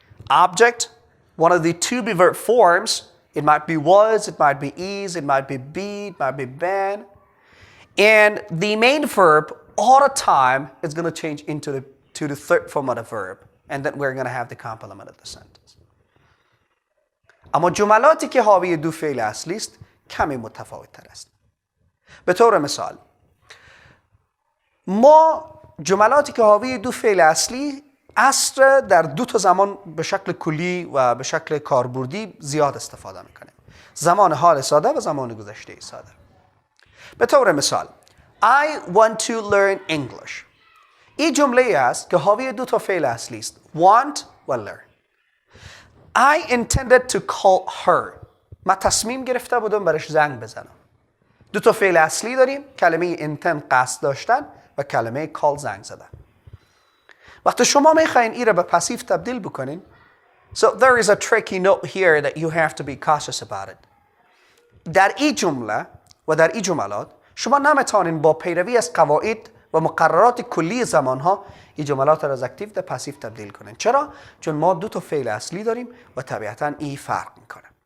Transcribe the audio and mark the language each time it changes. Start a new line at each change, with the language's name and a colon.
English: Object, one of the to be verb forms. It might be was, it might be is, it might be be, it might be been. And the main verb all the time is going to change into the third form of the verb. And then we're going to have the complement of the sentence.
Persian: اما جملاتی که حاوی دو فعل اصلی است کمی متفاوت تر است. به طور مثال ما جملاتی که حاوی دو فعل اصلی اصل در دو تا زمان به شکل کلی و به شکل کاربردی زیاد استفاده میکنیم. زمان حال ساده و زمان گذشته ساده. به طور مثال
English: I want to learn English.
Persian: این جمله است که حاوی دو تا فعل اصلی است.
English: Want و learn. I intended to call her.
Persian: من تصمیم گرفته بودم برش زنگ بزنم. دو تا فعل اصلی داریم، کلمه intend قصد داشتن و کلمه call زنگ زدن. وقتی شما میخواین این را به پسیو تبدیل بکنین،
English: so there is a tricky note here that you have to be cautious about it.
Persian: در این جمله و در این جملات شما نمیتونین با پیروی از قواعد و مقررات کلی زمانها این جملات را از اکتیو به پسیو تبدیل کنین. چرا؟ چون ما دو تا فعل اصلی داریم و طبیعتا این فرق میکنه.